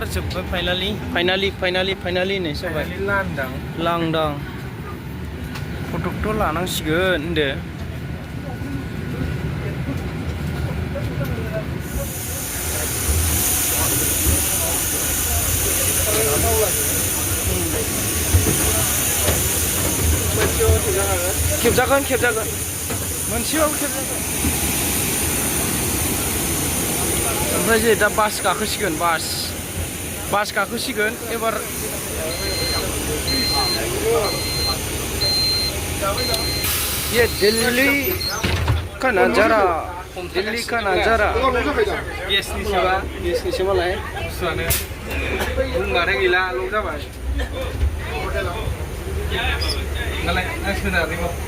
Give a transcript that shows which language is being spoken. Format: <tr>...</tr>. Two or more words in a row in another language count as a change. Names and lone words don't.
<brx>फाइनालि नै जाबाय लांदां फटकथ' लानांसिगोन होनदो खेबजागोन मोनसेबाबो खेबजागोन ओमफ्राय जे दा बास गाखोसिगोन बास गाखोसिगोन एबार</brx> <hi>ये दिल्ली का नजारा</hi> <brx>गेसनिसो मालाय बुंबाथाय गैला लक जाबाय नालाय आं सोनारैबो</brx>